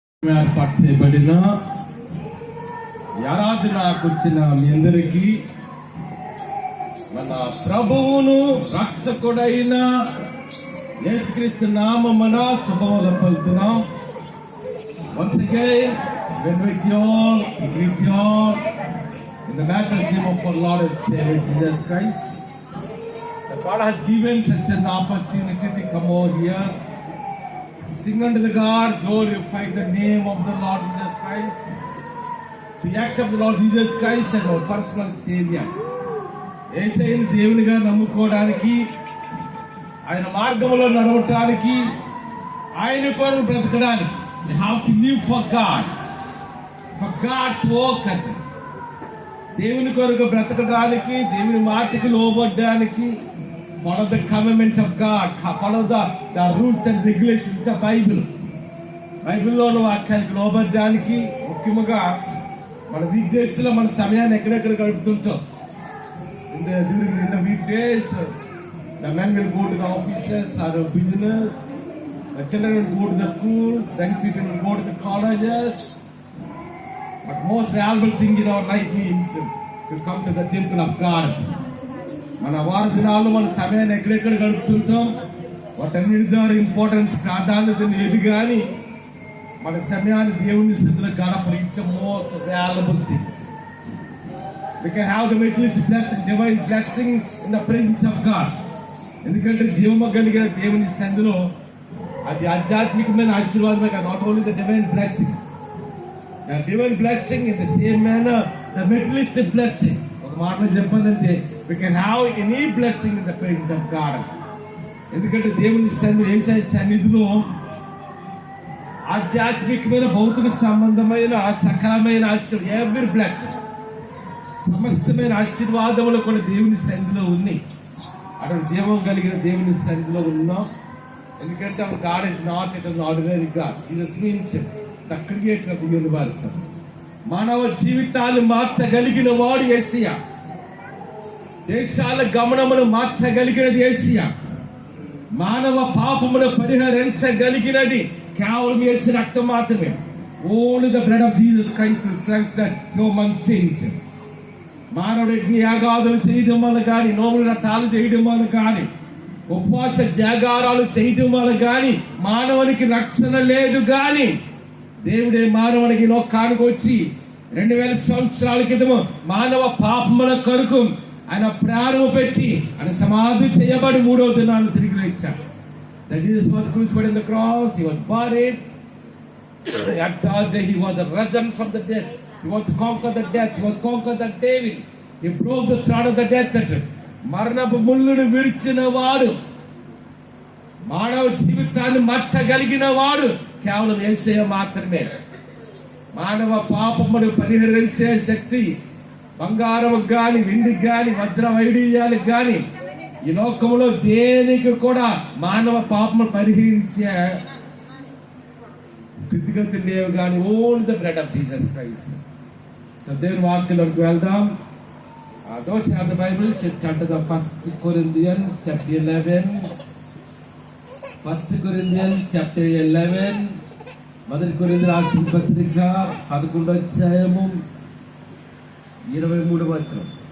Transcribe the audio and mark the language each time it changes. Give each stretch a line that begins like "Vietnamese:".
Telugu: ఏర్పాటు చేయబడిన ఆరాధనకు వచ్చిన మీ అందరికీ మన ప్రభువును రక్షకుడైన యేసుక్రీస్తు నామమున శుభములు పలుకుతున్నాం.
English: Once again, greet you all in the matchless name of our Lord and Savior Jesus Christ. The God has given such an opportunity to come over here, sing unto the God, glorify the name of the Lord Jesus Christ, to accept the Lord Jesus Christ as our personal Savior.
Telugu: యేసయ్యను దేవునిగా నమ్ముకోవడానికి, ఆయన మార్గంలో నడవటానికి, ఆయన కొరకు బ్రతకడానికి,
English: we have to live for God, for God's work.
Telugu: అంటే దేవుని కొరకు బ్రతకడానికి, దేవుని మాటకి లోబడ్డానికి,
English: follow the commandments of God, follow the rules and regulations of the Bible.
Telugu: బైబిల్లోని వాక్యానికి లోబడ్డానికి, ముఖ్యంగా మన వీక్ డేస్ లో మన సమయాన్ని ఎక్కడెక్కడ గడుపుతుంటాం.
English: In the weekdays, the men will go to the offices or business, the children will go to the schools, young people will go to the colleges. But most valuable thing in our life means to come to the temple of God.
Telugu: మన వారం దినాల్లో మన సమయాన్ని ఎక్కడెక్కడ గడుపుతుంటాం, వాటన్నిటి ద్వారా importance ప్రాధాన్యత లేదు. కానీ మన సమయాన్ని దేవుని స్థితిలో గడపడం
English: It's most valuable thing. We can have the materialist blessing, divine blessing in the presence of God.
Telugu: ఎందుకంటే జీవము కలిగిన దేవుని సన్నిధిలో అది ఆధ్యాత్మికమైన ఆశీర్వాదమే కాదు.
English: Not only the divine blessing, the divine blessing in the same manner the materialistic blessing.
Telugu: ఒక మాటలో చెప్పాలంటే
English: we can have any blessing in the presence of God.
Telugu: ఎందుకంటే దేవుని సన్నిధిలో, యేసయ్య సన్నిధిలో ఆధ్యాత్మికమైన భౌతిక సంబంధమైన సకలమైన ఆశీర్వాదం,
English: every blessing,
Telugu: సమస్తమైన ఆశీర్వాదములు కూడా దేవుని సన్నిధిలో ఉన్నాయి. అక్కడ జీవం కలిగిన దేవుని సన్నిధిలో ఉన్నాం. ఎందుకంటే
English: our God is not an ordinary God. Jesus means the creator of the universe.
Telugu: మానవ జీవితాలు మార్చగలిగిన వాడు యేసయ్య. దేశాల గమనమును మార్చగలిగినది యేసయ్య. మానవ పాపమును పరిహరించగలిగినది కేవలం యేసు రక్తం మాత్రమే.
English: Only the blood of Jesus Christ will cleanse the human sins.
Telugu: మానవుడికి యాగాదులు చేయడం వల్ల కానీ, నోముల వ్రతాలు చేయడం వల్ల కానీ, ఉపవాస జాగారాలు చేయడం వల్ల కానీ మానవునికి రక్షణ లేదు. కానీ దేవుడే మానవునికి లోకానికి వచ్చి 2000 సంవత్సరాల క్రితము మానవ పాపముల కొరకు ఆయన ప్రాణము పెట్టి ఆయన సమాధి చేయబడి 3వ దినాన్ని తిరిగి లేచాడు.
English: Jesus was crucified on the cross, he was buried, at that day he was risen from the dead. He was to conquer the death, he was to conquer the devil, he broke the thread of the death.
Telugu: మరణపు ముళ్ళును విడిచిన వాడు, మానవ జీవితాన్ని మార్చగలిగిన వాడు కేవలం యేసయ్య మాత్రమే. మానవ పాపమును పరిహరించే శక్తి బంగారం గాని, వెండి గాని, వజ్ర వైడూర్యాలకు గాని ఈ లోకంలో దేనికి కూడా మానవ పాపమును పరిహరించే స్థితిగతి లేవు. కానీ
English: Only the blood of Jesus Christ. So
Telugu: దేవుని వాక్యంలోకి వెళ్దాం.
English: Those who have the Bible should turn to the 1 Corinthians chapter 11. 1 Corinthians chapter 11.
Telugu: మొదటి కొరింథీయులకు రాసిన పత్రిక 11వ అధ్యాయము 23వ వచనం.